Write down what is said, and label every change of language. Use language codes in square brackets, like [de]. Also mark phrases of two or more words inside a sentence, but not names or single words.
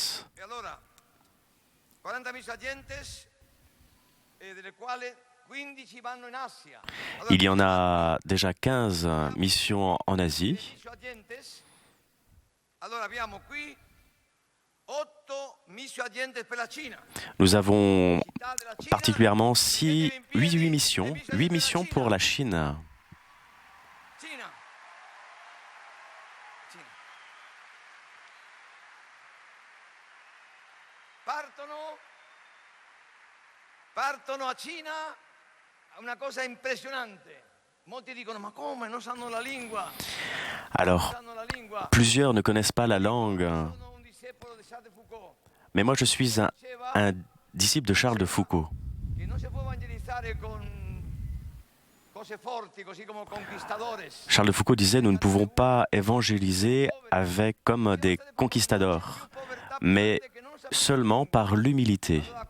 [fr] Il y en a déjà 15 missions en Asie. Nous avons particulièrement 8 missions pour la Chine. [it] Partono a Cina, una cosa impressionante. Molti dicono ma come non sanno la lingua? [fr] Alors, plusieurs ne connaissent pas la langue. Mais moi, je suis un disciple de Charles de Foucault. Charles de Foucault disait, nous ne pouvons pas évangéliser comme des conquistadors, mais seulement par l'humilité.